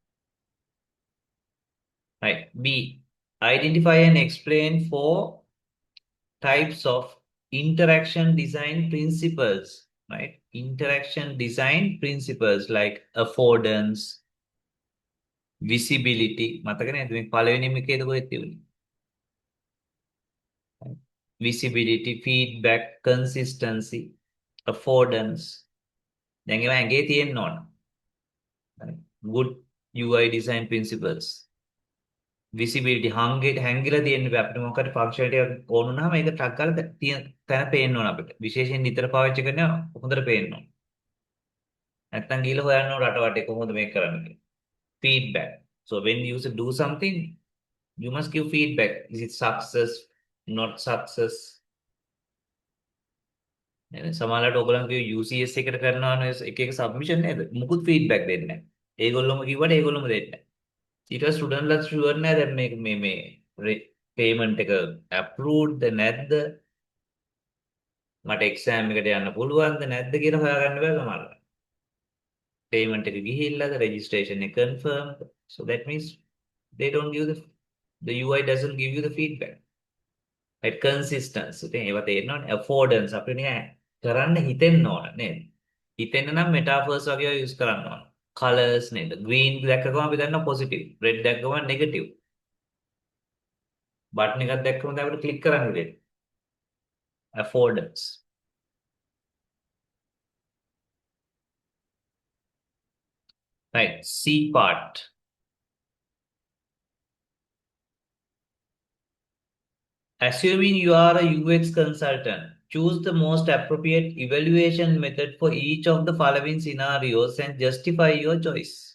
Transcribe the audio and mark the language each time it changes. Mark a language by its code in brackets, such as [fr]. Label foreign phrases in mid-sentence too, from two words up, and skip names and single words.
[en] Right. B. Identify and explain four types of interaction design principles. Right. Interaction design principles like affordance, visibility. [si] මතක නේද මේ පළවෙනිම එකේද කොහෙද තියුනේ? [en] Right. Visibility, feedback, consistency, affordance. [si] දැන් ඒවා ඇඟේ තියෙන්න ඕන. [en] Right. Good UI design principles. [si] විසිබිලිටි හැංගිලා තියෙන්න බෑ අපිට මොකක්ද ෆන්ක්ෂනලිටි එකක් ඕන වුණාම ඒක ටක් ගාලා තියෙන තැන පේන්න ඕන අපිට විශේෂයෙන් නිතර පාවිච්චි කරන හොඳට පේන්න ඕන නැත්තම් ගිහලා හොයන්න ඕන රට වටේ කොහොමද මේක කරන්නේ කියලා feedback. [en] So when you do something you must give feedback. Is it success, not success? [si] නේද සමහරවිට ඔයගොල්ලන් කිව්ව UCSC එකට කරනවා නේ එක එක සබ්මිෂන් නේද මුකුත් feedback දෙන්නේ නැහැ ඒගොල්ලොම කිව්වට ඒගොල්ලොම දෙන්නේ නැහැ ඊට පස්සේ [en] students sure [si] නෑ දැන් මේ පේමන්ට් එක අප්‍රූව්ඩ්ද නැද්ද මට එක්සෑම් එකට යන්න පුළුවන්ද නැද්ද කියලා හොයාගන්න බෑ සමහරවිට. පේමන්ට් එක ගිහිල්ලාද රෙජිස්ට්‍රේෂන් එක කන්ෆර්ම්ඩ්. [en] So that means they don't give the UI doesn't give you the feedback. Right consistency. [si] ඉතින් ඒවා තේරෙනවනේ affordance අපිට නිකන් කරන්න හිතෙන්න ඕන නේද? හිතෙන්න නම් metaphors වගේ ඒවා use කරන්න ඕන. Colors නේද? green දැක්කම අපි දන්නවා positive. red දැක්කම negative. බටන් එකක් දැක්කම දැන් අපිට ක්ලික් කරන්න වෙන්නේ. [en] Affordance. Right. C part. Assuming you are a UX consultant, choose the most appropriate evaluation method for each of the following scenarios and justify your choice.